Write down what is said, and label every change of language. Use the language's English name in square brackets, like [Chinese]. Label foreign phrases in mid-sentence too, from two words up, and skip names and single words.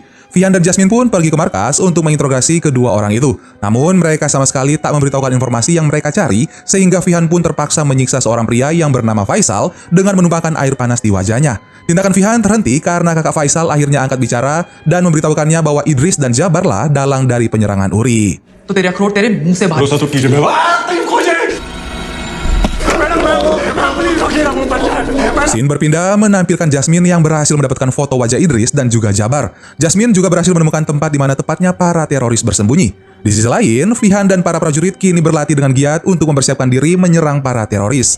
[Indonesian] Vihan dan Jasmine pun pergi ke markas untuk menginterogasi kedua orang itu. Namun, mereka sama sekali tak memberitahukan informasi yang mereka cari, sehingga Vihan pun terpaksa menyiksa seorang pria yang bernama Faisal dengan menumpahkan air panas di wajahnya. Tindakan Vihan terhenti karena kakak Faisal akhirnya angkat bicara dan memberitahukannya bahwa Idris dan Jabar lah dalang dari penyerangan Uri. [Hindi] तो तेरे अखरोट तेरे मुंह से बाहर। [Indonesian] Scene berpindah menampilkan Jasmine yang berhasil mendapatkan foto wajah Idris dan juga Jabar. Jasmine juga berhasil menemukan tempat di mana tepatnya para teroris bersembunyi. Di sisi lain, Vihan dan para prajurit kini berlatih dengan giat untuk mempersiapkan diri menyerang para teroris.